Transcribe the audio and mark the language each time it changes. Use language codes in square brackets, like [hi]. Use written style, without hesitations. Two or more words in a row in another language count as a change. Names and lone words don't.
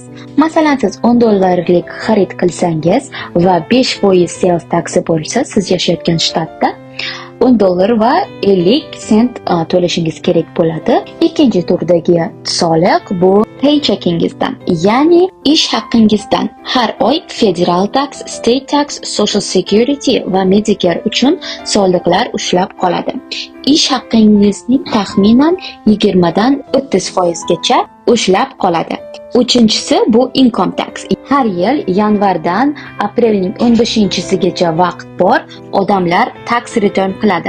[uz] Masalan, siz $10 xarid qilsangiz va 5% [en] sales taxi [uz] bo'lsa, siz yashayotgan shtatda $10 va 50 sent to'lashingiz kerak bo'ladi. Ikkinchi turdagi soliq bu paycheckingizdan, ya'ni ish haqqingizdan. Har oy [en] federal tax, state tax, social security [uz] va Medicare uchun soliqlar ushlab qoladi. Ish haqqingizning taxminan 20 dan 30% gacha ushlab qoladi. Uchinchisi bu [en] income tax. [uz] Har yil yanvardan aprelning 15-sigacha vaqt bor, odamlar [en] tax return [uz] qiladi.